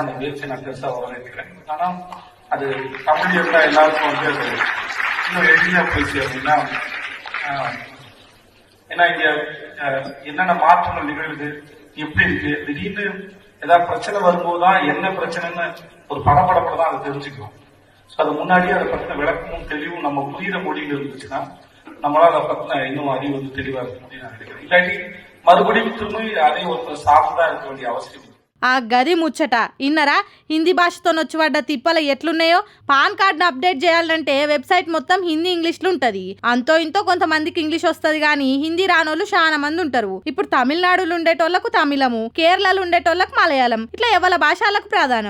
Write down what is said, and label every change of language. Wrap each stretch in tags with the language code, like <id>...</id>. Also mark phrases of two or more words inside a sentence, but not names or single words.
<ta>அந்த முயற்சியை நான் பெருசா வரவேற்கிறேன். ஆனா அது தமிழ் இருந்தா எல்லாருக்கும் அது இன்னும் எளிமையா போய் சேரணும்னா ஏன்னா இங்க என்னென்ன மாற்றங்கள் நிகழ்வுது, எப்படி இருக்கு, திடீர்னு ஏதாவது பிரச்சனை வரும்போதுதான் என்ன பிரச்சனைன்னு ஒரு படப்படப்பட தான் அதை தெரிஞ்சுக்கலாம். அது முன்னாடியே அதை பத்தின விளக்கமும் தெளிவும் நம்ம புரியுற மொழியில் இருந்துச்சுன்னா நம்மளால அதை பத்தின இன்னும் அறிவு தெளிவா இருக்கும் அப்படின்னு நான் நினைக்கிறேன். இல்லாட்டி மறுபடியும் திரும்பி அதே ஒருத்தர் சார்ந்துதான் இருக்க வேண்டிய அவசியம்.</ta> <te>ఆ గది ముచ్చట ఇన్నరా. హిందీ భాషతో వచ్చి తిప్పల ఎట్లున్నాయో. పాన్ కార్డును అప్డేట్ చేయాలంటే వెబ్సైట్ మొత్తం హిందీ ఇంగ్లీష్లో ఉంటది. అంతో ఇంతో కొంతమందికి ఇంగ్లీష్ వస్తుంది కానీ హిందీ రానోళ్ళు చాలా మంది ఉంటారు. ఇప్పుడు తమిళనాడులో ఉండేటోళ్లకు తమిళము, కేరళలో ఉండేటోళ్లకు మలయాళం, ఇట్లా ఎవల భాషలకు ప్రాధాన్యం.</te>